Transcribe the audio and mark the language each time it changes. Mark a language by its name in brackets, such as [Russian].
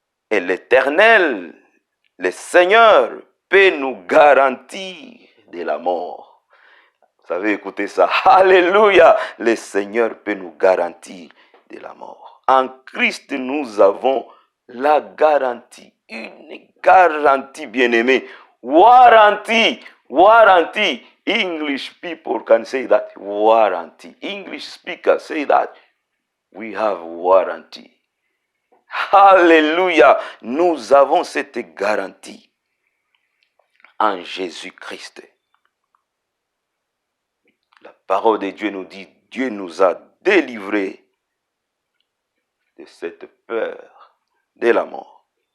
[French] Et l'Éternel, le Seigneur, peut nous garantir de la mort. Vous savez, écoutez ça. Alléluia. Le Seigneur peut nous garantir de la mort. En Christ, nous avons la garantie. Une garantie, bien-aimée. [English] Warranty. Warranty. English people can say that. Warranty. English speakers say that. We have warranty. Alléluia. [French] Nous avons cette garantie en Jésus-Christ. La parole de Dieu nous dit, Dieu nous a délivrés de cette peur de la mort.